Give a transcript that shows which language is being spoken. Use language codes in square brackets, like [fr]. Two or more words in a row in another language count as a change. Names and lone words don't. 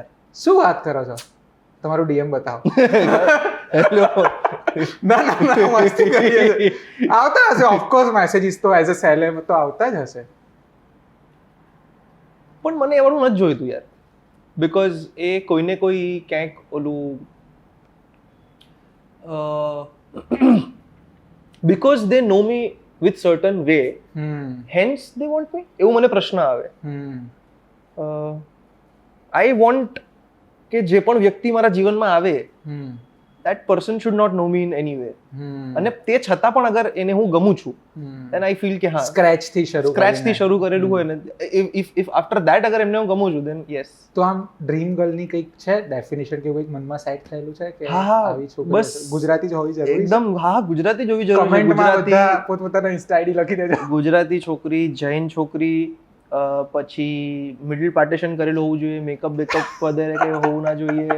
[gu] શું વાત કરો છો? તમારું ડીએમ બતાવો. હેલો. ના મસ્તી કરીએ છીએ. આવતા હશે ઓફકોર્સ મેસેજીસ તો, [en] as a celeb [gu] તો આવતા જ હશે. પણ મને એવાનું નથી જોઈતું યાર. [en] બીકોઝ [gu] એ કોઈને કોઈ ક્યાંક ઓલું [en] because they know me with certain way, hence they want me. [gu] એવું મને પ્રશ્ન આવે. [en] I want [gu] કે જે પણ વ્યક્તિ મારા જીવનમાં આવે, [en] that person should not know me in any way. [gu] અને તે છતાં પણ અગર એને હું ગમું છું, [en] then I feel [gu] કે હા, સ્ક્રેચ થી શરૂ કરેલું હોય ને, [en] if after that [gu] અગર એમને હું ગમું છું, [en] then yes. [gu] તો આમ ડ્રીમ ગર્લ ની કંઈક છે ડેફિનેશન કે કંઈક મનમાં સેટ થયેલું છે કે આવી છોકરી બસ ગુજરાતી જ હોવી જરૂરી છે? એકદમ હા, ગુજરાતી જ હોવી જરૂરી છે. કમેન્ટમાં બધા પોતપોતાના [en] insta ID [gu] લખી દેજો. ગુજરાતી છોકરી, જૈન છોકરી, પછી [en] middle partition [gu] કરેલું હોવું જોઈએ, મેકઅપ વગેરે કે હોવું ના જોઈએ.